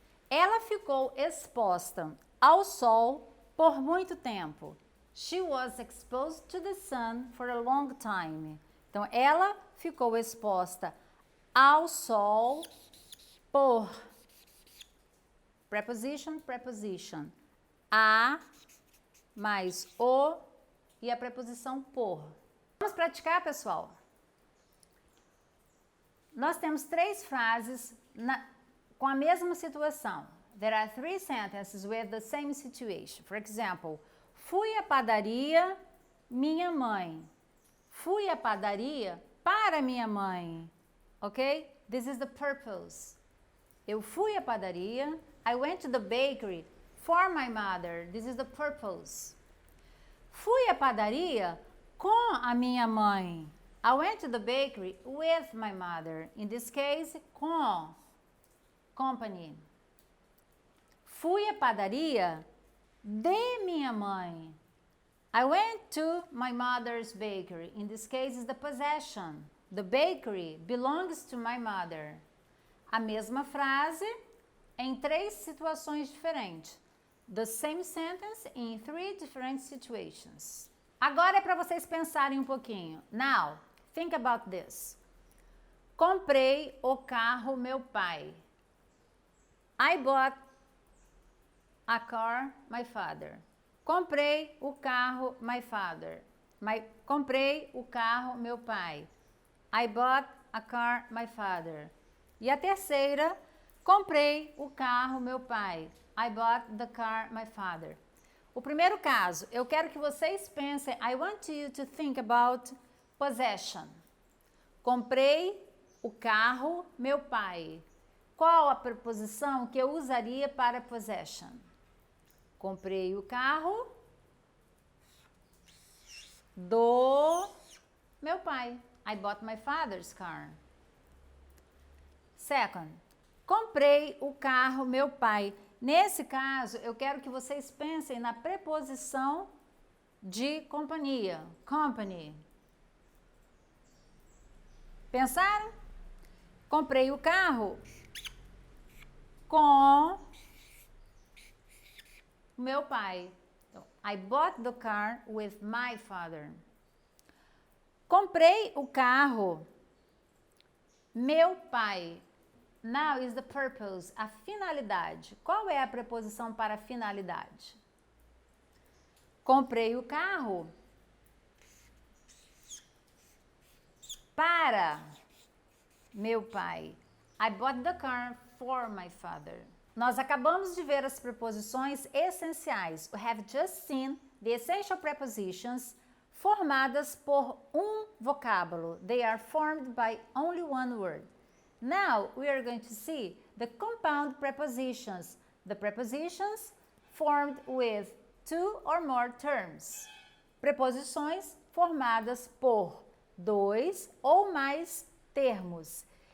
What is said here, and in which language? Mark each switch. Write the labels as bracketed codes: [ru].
[pt] Ela ficou exposta ao sol por muito tempo. [en] She was exposed to the sun for a long time. [pt] Então, ela ficou exposta ao sol por. [en] Preposition, preposition. [pt] A mais o e a preposição por. Vamos praticar, pessoal? Nós temos 3 frases com a mesma situação. [en] There are 3 sentences with the same situation. For example, [pt] fui à padaria, minha mãe. Fui à padaria para minha mãe. [en] Ok? This is the purpose. [pt] Eu fui à padaria. [en] I went to the bakery for my mother. This is the purpose. [pt] Fui à padaria com a minha mãe. [en] I went to the bakery with my mother. In this case, com. Company. [pt] Fui à padaria de minha mãe. [en] I went to my mother's bakery. In this case, is the possession. The bakery belongs to my mother. [pt] A mesma frase em 3 situações diferentes. [en] The same sentence in 3 different situations. [pt] Agora é para vocês pensarem um pouquinho. [en] Now, think about this. [pt] Comprei o carro meu pai. [en] I bought a car my father. [pt] Comprei o carro [en] my father. [pt] Comprei o carro meu pai. [en] I bought a car my father. [pt] E a terceira, comprei o carro meu pai. [en] I bought the car my father. [pt] O primeiro caso, eu quero que vocês pensem, [en] I want you to think about possession. [pt] Comprei o carro meu pai. Qual a preposição que eu usaria para possession? Comprei o carro do meu pai. [en] I bought my father's car. Second, [pt] comprei o carro meu pai. Nesse caso, eu quero que vocês pensem na preposição de companhia. Company. Pensaram? Comprei o carro com o meu pai. [en] Então, I bought the car with my father. [pt] Comprei o carro meu pai. [en] Now is the purpose, [pt] a finalidade. Qual é a preposição para finalidade? Comprei o carro para meu pai. [en] I bought the car for my father. [pt] Nós acabamos de ver as preposições essenciais. [en] We have just seen the essential prepositions [pt] formadas por um vocábulo. [en] They are formed by only one word. Now we are going to see the compound prepositions, the prepositions formed with 2 or more terms. [pt] Preposições formadas por 2 ou mais termos.